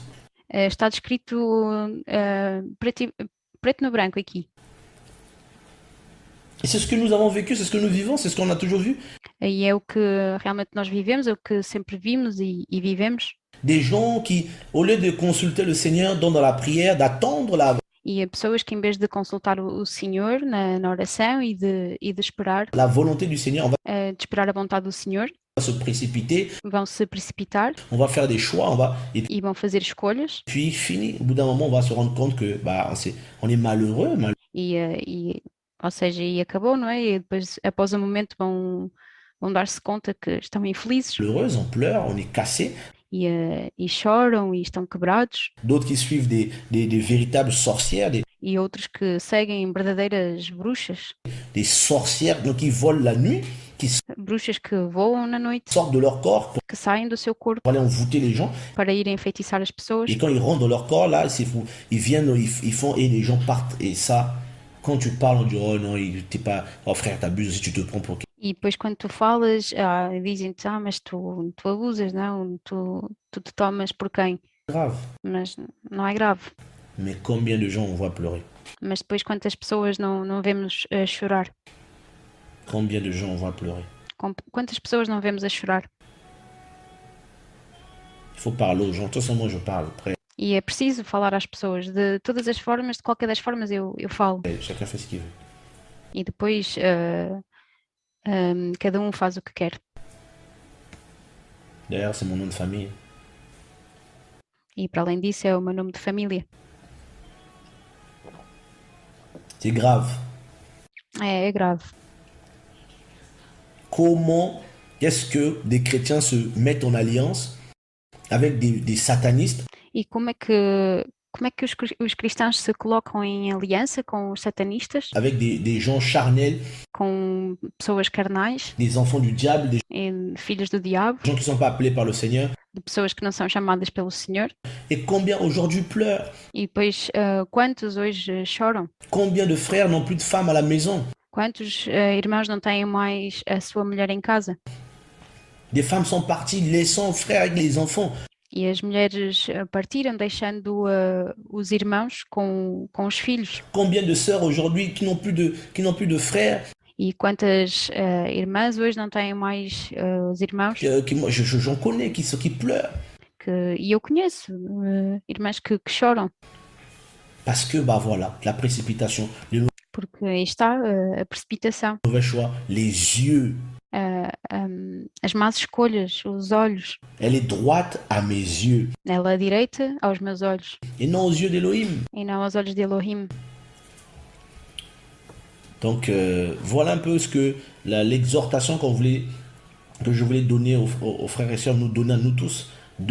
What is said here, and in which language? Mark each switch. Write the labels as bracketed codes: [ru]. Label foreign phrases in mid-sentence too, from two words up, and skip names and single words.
[pt] Está descrito preto no branco aqui. [fr] Et c'est ce que nous avons vécu, c'est ce que nous vivons, c'est ce qu'on a toujours vu. [pt] E é o que realmente nós vivemos, é o que sempre vimos e vivemos. [fr] Des gens qui, au lieu de consulter le Seigneur dans la prière, d'attendre [pt] E pessoas que, em vez de consultar o Senhor na oração e de esperar, [fr] la volonté du Seigneur, on va [pt] de esperar a vontade do Senhor, [fr] se précipiter, [pt] vão se precipitar [fr] on va faire des choix, [pt] e vão fazer escolhas. [fr] puis fini. Au bout d'un moment, on va se rendre compte que on est malheureux. [pt] Ou seja, e acabou, não é? E depois, após um momento, vão dar-se conta que estão infelizes [fr] Malheureuse, on pleure, on est cassé. [pt] e choram e estão quebrados. [fr] D'autres qui suivent des véritables sorcières, [pt] E outros que seguem verdadeiras bruxas, [fr] des sorcières donc, qui volent la nuit, qui [pt] bruxas que voam na noite, [fr] sortent de leur corps [pt] que saem do seu corpo [fr] pour aller envoûter les gens. [pt] para irem enfeitiçar as pessoas. [fr] Et quand ils rentrent dans leur corps, là, c'est fou. Ils viennent, ils font, et les gens partent. Et ça, quand tu parles, on dit, oh non, t'es pas, oh frère, t'abuses si tu te prends pour qui. [pt] E depois quando tu falas, dizem-te, mas tu abusas, não? Tu te tomas por quem? [fr] Grave. [pt] Mas não é grave. [fr] Mais combien de gens on voit pleurer? [pt] Mas depois quantas pessoas não vemos chorar? [fr] Combien de gens on voit pleurer? [pt] Quantas pessoas não vemos a chorar? [fr] Il faut parler aux gens. De toute façon, moi, je parle. Après, [pt] E é preciso falar às pessoas de todas as formas, de qualquer das formas eu falo. [fr] chacun fait ce qu'il veut. [pt] E depois cada um faz o que quer. [fr] D'ailleurs, c'est mon nom de famille. [pt] E para além disso é o meu nome de família. [fr] C'est grave. [pt] É grave. [fr] Comment est-ce que des chrétiens se mettent en alliance avec des satanistes? [pt] E como é que os cristãos se colocam em aliança com os satanistas, [fr] Avec des gens charnels, [pt] com pessoas carnais, [fr] des enfants du diable, des [pt] filhos do diabo, [fr] gens qui ne sont pas appelés par le Seigneur. [pt] de pessoas que não são chamadas pelo Senhor. [fr] Et combien aujourd'hui pleurent? [pt] E depois, quantos hoje choram? [fr] Combien de frères n'ont plus de femmes à la maison? [pt] Quantos irmãos não têm mais a sua mulher em casa? [fr] Des femmes sont parties laissant frères avec les enfants. [pt] E as mulheres partiram, deixando os irmãos com os filhos. [fr] Combien de sœurs aujourd'hui qui n'ont plus de frères? [pt] E quantas irmãs hoje não têm mais os irmãos? [fr] Moi, j'en connais qui pleurent. [pt] E eu conheço irmãs que choram. [fr] Parce que, voilà, la précipitation, les [pt] Porque aí está a precipitação, [fr] mauvais choix, les yeux [pt] as más escolhas, os olhos. [fr] Elle est droite à mes yeux [pt] Ela é direita aos meus olhos [fr] et non aux yeux d'Élohim. [pt] e não aos olhos de Elohim. [fr] Donc voilà un peu ce que l'exhortation que je voulais donner aux frères et sœurs, nous donner à nous tous, de